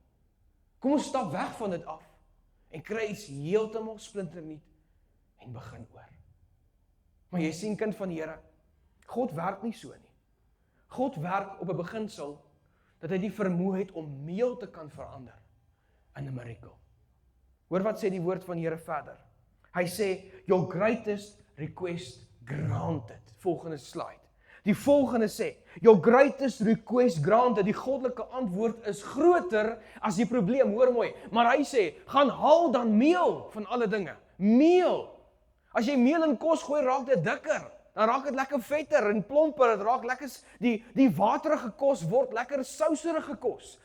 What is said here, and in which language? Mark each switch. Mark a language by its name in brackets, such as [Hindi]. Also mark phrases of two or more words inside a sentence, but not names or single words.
[Afrikaans] Kom ons stap weg van dit af, en kry iets heeltemal splinternuut, en begin oor. Maar jy sien, kind van die Here, God werk nie so nie. God werk op 'n beginsel, dat hy die vermoë het om meel te kan verander in 'n miracle. Hoor wat sê die woord van die Here verder. Hy sê, [English] your greatest request granted. [Afrikaans] Volgende slide. Die volgende sê, [English] your greatest request granted, [Afrikaans] die goddelike antwoord is groter as die probleem, hoor mooi. Maar hy sê, gaan haal dan meel van alle dinge. Meel. As jy meel in kos gooi, raak dit dikker. Dan raak dit lekker vetter en plomper, dit raak lekker, die waterige kos word lekker souserige kos.